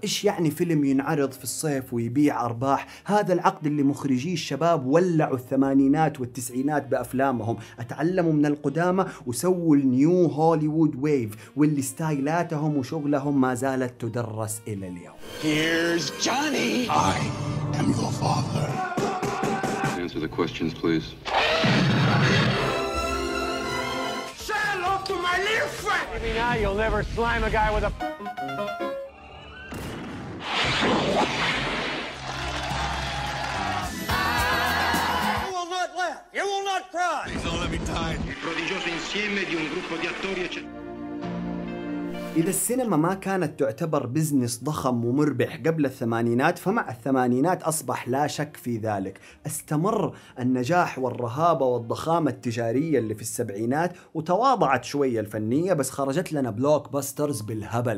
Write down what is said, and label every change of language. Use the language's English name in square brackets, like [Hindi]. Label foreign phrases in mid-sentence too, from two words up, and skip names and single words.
[Arabic] إيش يعني فيلم ينعرض في الصيف ويبيع أرباح؟ هذا العقد اللي مخرجي الشباب ولعوا الثمانينات والتسعينات بأفلامهم، اتعلموا من القدامى وسووا النيو هوليوود ويف، واللي ستايلاتهم وشغلهم ما زالت تدرس إلى اليوم. [English] Here's Johnny. I am your father. Answer the questions, please. Say hello to my little friend. Maybe now you'll never slime a guy with a... You will not laugh. You will not cry. Please don't let me die. [Italian] Il prodigioso insieme di un gruppo di attori [Arabic] إذا السينما ما كانت تعتبر بزنس ضخم ومربح قبل الثمانينات، فمع الثمانينات أصبح لا شك في ذلك. استمر النجاح والرهابة والضخامة التجارية اللي في السبعينات، وتواضعت شوية الفنية، بس خرجت لنا بلوك باسترز بالهبل.